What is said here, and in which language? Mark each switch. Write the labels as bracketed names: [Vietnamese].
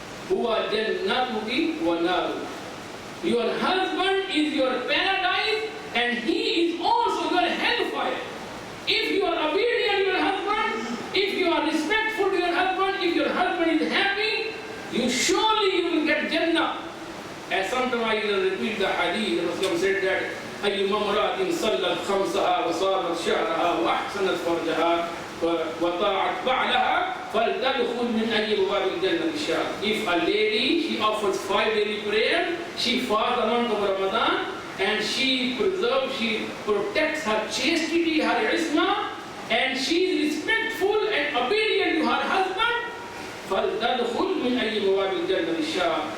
[Arabic] Huwa jannatuki wa naru. [English] Your husband is your paradise and he is also your hellfire. If you are obedient to your husband, if you are respectful to your husband, if your husband is happy, you will get Jannah. As sometimes I repeat the hadith, the Prophet said that [Arabic] أيما امرأة صلت خمسها وصامت شهرها وأحسنت فرجها وطاعت بعلها فلتدخل من أي أبواب الجنة شاء. [English] If a lady, she offers 5 daily prayer, she fasts the month of Ramadan, and she preserves, she protects her chastity, her isma, and she is respectful and obedient to her husband, [Arabic] فلتدخل من أي أبواب الجنة شاء.